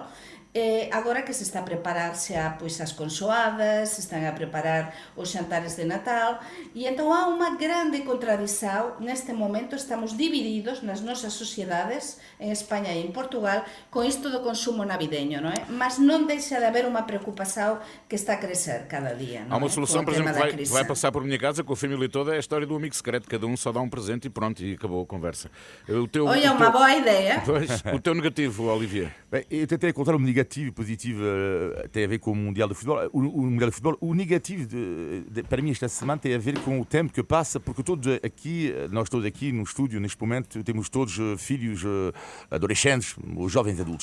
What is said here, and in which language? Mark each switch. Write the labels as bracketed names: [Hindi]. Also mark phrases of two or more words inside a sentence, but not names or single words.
[Galician] Agora que se está a prepararse pois, as consoadas, se están a preparar os xantares de Natal, e entón há unha grande contradición. Neste momento estamos divididos nas nosas sociedades, en España e en Portugal, con isto do consumo navideño, non é? Mas non deixa de haber unha preocupación que está a crecer cada día, non [Portuguese] Há uma [Galician] é? [Portuguese] solução, Com o por exemplo, tema da que crise. vai passar por minha casa com a família toda, é a história do amigo secreto. Cada um só dá um presente e pronto, e acabou a conversa. Olha, uma boa ideia. Pois, o teu negativo, Olivier. Bem, eu tentei encontrar um negativo e positivo, tem a ver com o Mundial de Futebol. O Mundial de Futebol, o negativo para mim esta semana tem a ver com o tempo que passa, porque nós todos aqui no estúdio, neste momento, temos todos filhos adolescentes, ou jovens adultos.